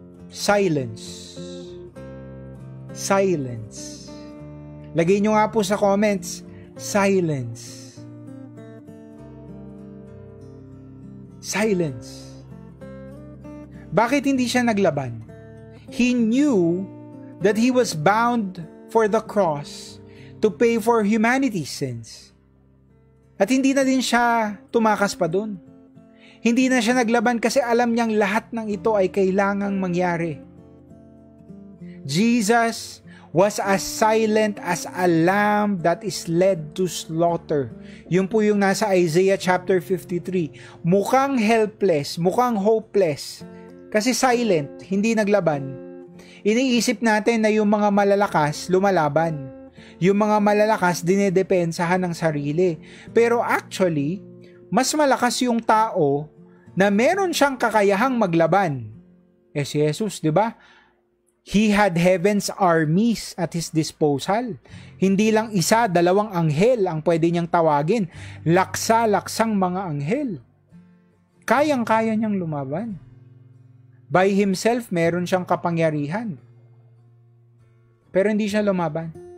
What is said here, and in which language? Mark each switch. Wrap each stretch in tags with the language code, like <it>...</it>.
<en>Silence. Silence.</en> <tl>Lagay nyo nga po sa comments, silence.</tl> <en>Silence.</en> <tl>Bakit hindi siya naglaban?</tl> <en>He knew that he was bound for the cross to pay for humanity's sins.</en> <tl>At hindi na din siya tumakas pa dun. Hindi na siya naglaban kasi alam niyang lahat ng ito ay kailangang mangyari.</tl> <en>Jesus was as silent as a lamb that is led to slaughter.</en> <tl>Yun po yung nasa Isaiah chapter 53. Mukhang helpless, mukhang hopeless. Kasi silent, hindi naglaban. Iniisip natin na yung mga malalakas lumalaban. Yung mga malalakas dinedepensahan ng sarili. Pero actually, mas malakas yung tao na meron siyang kakayahang maglaban. Si Jesus, di ba?</tl> <en>He had heaven's armies at his disposal.</en> <tl>Hindi lang isa, dalawang anghel ang pwede niyang tawagin. Laksa-laksang mga anghel. Kayang-kaya niyang lumaban.</tl> <en>By himself,</en> <tl>meron siyang kapangyarihan. Pero hindi siya lumaban.</tl>